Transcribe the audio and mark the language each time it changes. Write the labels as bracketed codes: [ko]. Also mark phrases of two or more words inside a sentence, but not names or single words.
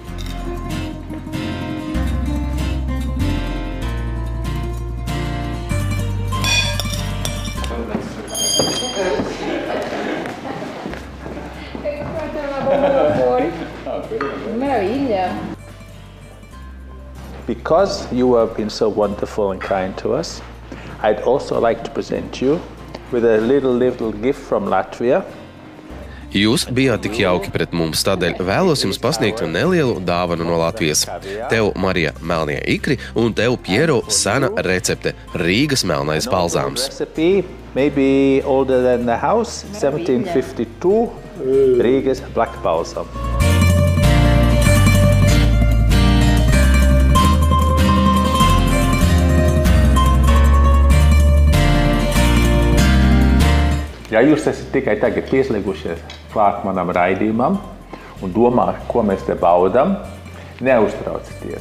[en] Meraviglia. Because you have been so wonderful and kind to us, I'd also like to present you with a little gift from Latvia. [lv] Jūs bijāt tik jauki pret mums, tādēļ vēlos jums pasniegt nelielu dāvanu no Latvijas. Tev, Marija, melnie ikri un tev, Piero, sena recepte – Rīgas melnais balzāms. [en] Recipe, maybe older than the house, 1752, Rīgas black balsam. [lv] Ja jūs esat tikai tagad pieslēgušies klāt manam raidījumam un domā, ko mēs te baudam, neuztraucieties.